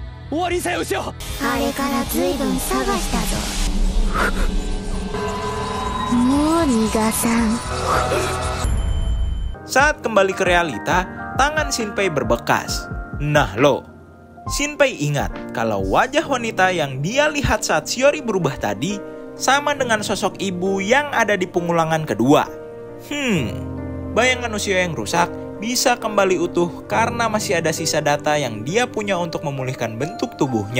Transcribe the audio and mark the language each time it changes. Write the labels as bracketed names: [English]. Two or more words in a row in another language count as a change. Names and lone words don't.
[Japanese] 終わりにせよ牛尾。あれからずいぶん探したぞ。もう逃がさん。 [Indonesian] Saat kembali ke realita, tangan Shinpei berbekas. Nah lo, Shinpei ingat kalau wajah wanita yang dia lihat saat Shiori berubah tadi sama dengan sosok ibu yang ada di pengulangan kedua. Bayangan Ushio yang rusak bisa kembali utuh karena masih ada sisa data yang dia punya untuk memulihkan bentuk tubuhnya.